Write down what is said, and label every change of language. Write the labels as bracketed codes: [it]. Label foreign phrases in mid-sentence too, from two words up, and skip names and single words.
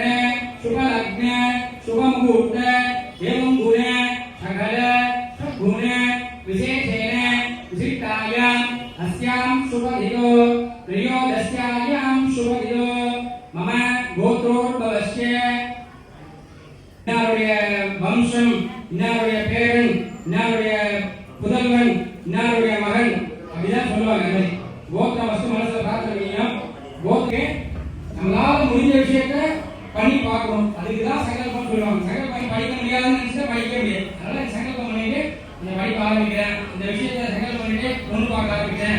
[sa] शुभलग्न शुभमुहूर्त एवं गुण सकल सद्गुण विशेषेण विशिष्टायाम् अस्यां शुभदिनो त्रयोदश्यायां शुभदिनो मम गोत्रोद्भवस्य [ta] इन्नारुடைய வம்சம் இன்னாருடைய பேரன் இன்னாருடைய புதல்வன் இன்னாருடைய மகன் அப்படிதான் சொல்லுவாங்க. கோத்திர வஸ்து மனசுல பார்த்துருக்கீங்க. கோத்திரே நம்மளால முடிஞ்ச விஷயத்தை பண்ணி பார்க்கணும். அதுக்கு தான் சங்கல்பம் சொல்லுவாங்க. சங்கல்பம் படிக்க முடியாதுன்னு நினைச்சா படிக்க முடியாது. அதனால சங்கல்பம் பண்ணிட்டு இந்த படிக்க ஆரம்பிக்கிறேன், இந்த விஷயத்தை சங்கல்பம் பண்ணிட்டு கொண்டு பார்க்க ஆரம்பிக்கிறேன்.